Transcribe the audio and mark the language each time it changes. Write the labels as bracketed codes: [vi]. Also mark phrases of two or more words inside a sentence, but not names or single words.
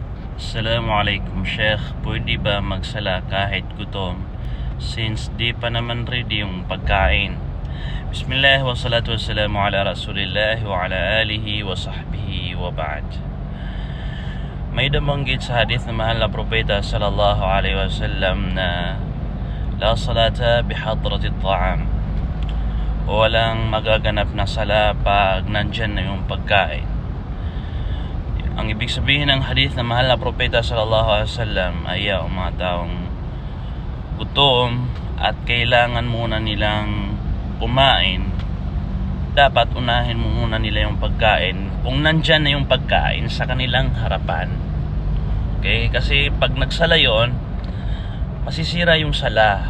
[tl] Assalamualaikum Sheikh, pwede ba magsala kahit gutom since di pa naman ready yung pagkain? [ar] بسم الله والصلاة والسلام على رسول الله وعلى آله وصحبه وبعد. [tl] May damanggit sa hadith na mahal na propeta [ar] صلى الله عليه وسلم [tl] na [ar] لا صلاة بحضرة الطعام, [tl] walang magaganap na sala pag nandyan na yung pagkain. Ang ibig sabihin ng hadith na mahal na propeta [ar] صلى الله عليه وسلم [tl] ay mga taong gutom at kailangan muna nilang kumain, dapat unahin muna nila yung pagkain kung nandyan na yung pagkain sa kanilang harapan. Okay? Kasi pag nagsala yon, masisira yung sala.